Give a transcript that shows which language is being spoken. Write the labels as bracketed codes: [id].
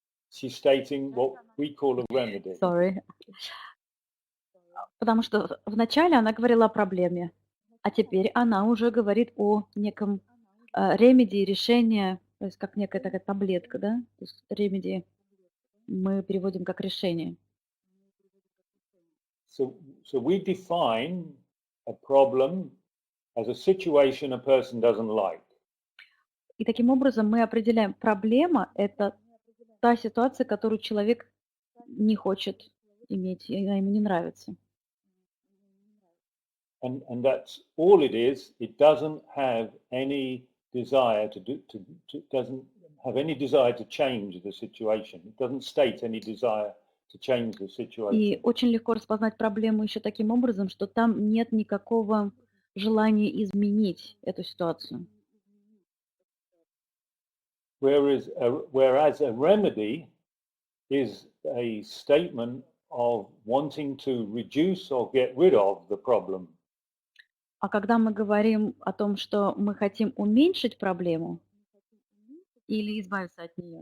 [en] she's stating what we call a remedy. sorry, [ru] потому что вначале она говорила о проблеме, а теперь она уже говорит о неком ремеди, решение, то есть как некая такая таблетка, да? То есть ремеди мы переводим как решение. [en] So we define a problem as a situation a person doesn't like. [ru] И таким образом мы определяем, проблема – это та ситуация, которую человек не хочет иметь, и она ему не нравится. [en] And that's all it is. It doesn't have any desire doesn't have any desire to change the situation. It doesn't state any desire to change the situation. [ru] И очень легко распознать проблему еще таким образом, что там нет никакого желания изменить эту ситуацию. [en] Whereas a remedy is a statement of wanting to reduce or get rid of the problem. [ru] А когда мы говорим о том, что мы хотим уменьшить проблему или избавиться от нее,